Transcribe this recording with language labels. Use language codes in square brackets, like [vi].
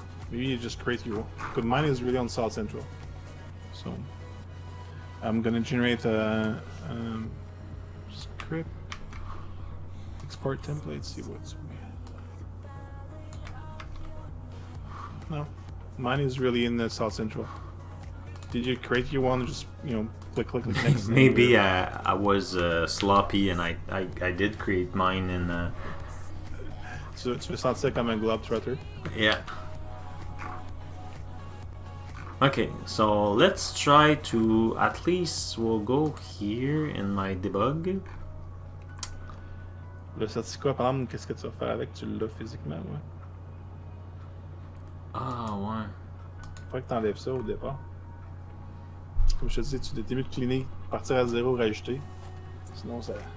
[en] Maybe you just create your, because mine is really on South Central. So I'm gonna generate a script, export template, see what's. No, mine is really in the South Central. Did you create your one? Just click next. Maybe I was sloppy and I did create mine in. [fr] Tu veux sentir comme un globetrotter? Yeah. [en] Okay, so let's try to at least we'll go here in my debug. [fr] Le certificat, par exemple, qu'est-ce que tu vas faire avec? Tu l'as physiquement, ouais. Ah ouais. Faudrait que tu enlèves ça au départ. Comme je te dis, tu t'es mieux de cleaner, partir à zéro, rajouter. Sinon, ça.